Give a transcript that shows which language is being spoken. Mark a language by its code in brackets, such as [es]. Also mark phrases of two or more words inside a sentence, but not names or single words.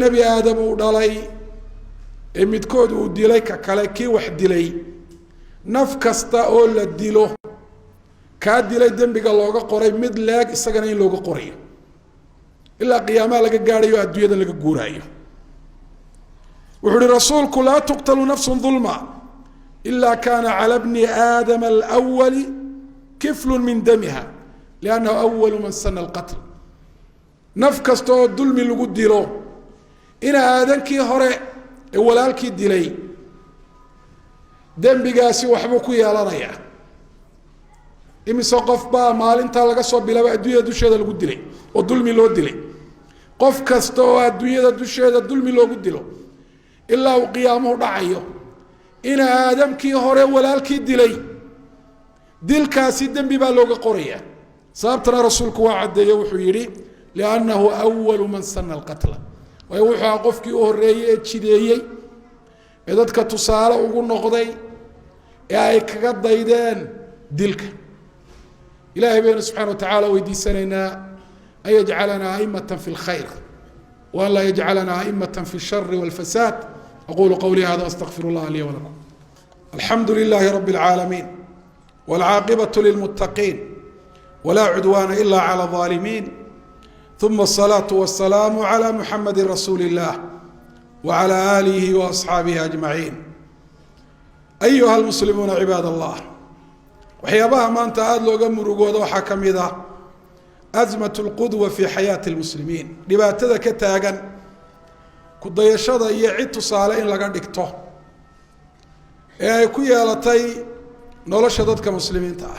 [so] Nabi Aadam uu dhalay midkood uu dilay ka kale kii wax dilay naf kasta oo la dilo ka dilay dambiga looga qoray mid leeg isagana in looga qorayo ilaa qiyaamaha laga gaarayo adduunyada laga guuraayo wuxuu rasuulku [ar] لا تقتل نفس ظلما إلا كان على ابن آدم الأول كفل من دمها لأنه أول من سن القتل [so] naf kasta oo dulmi lagu dilo ina aadankii hore ee walaalkii dilay dambigaasi waxba ku yeelanaya imise qof baa maalinta laga soo bilaabay adduunyada dusheeda lagu dilay oo dulmi loo dilay qof kasta oo adduunyada dusheeda dulmi loogu dilo ilaa uu qiyaamuhu dhacayo in aadamkii hore walaalkii dilay dilkaasi dambi baa looga qoraya sababtana rasuulku waa cadeeyay wuxuu yiri [ar] لأنه أول من سن القتل [so] way wuxuu qofkii u horeeyay jideeyay ee dadka tusaale ugu noqday ee ay kaga daydeen dilka ilaahay bayna [ar] سبحانه وتعالى [so] weydiisanayna ay [ar] يجعلنا أئمة في الخير ولا يجعلنا أئمة في الشر والفساد أقول قولي هذا أستغفر الله لي ولكم الحمد لله رب العالمين والعاقبة للمتقين ولا عدوان إلا على الظالمين، ثم الصلاة والسلام على محمد رسول الله وعلى آله وأصحابه أجمعين. أيها المسلمون عباد الله، [so] waxyaabaha maanta aada looga murugoodo waxaa ka mid ah [ar] أزمة القدوة في حياة المسلمين, [so] dhibaatada ka taagan ku dayashada iyo cid tusaale in laga dhigto ee ay ku yeelatay nolosha dadka muslimiinta ah.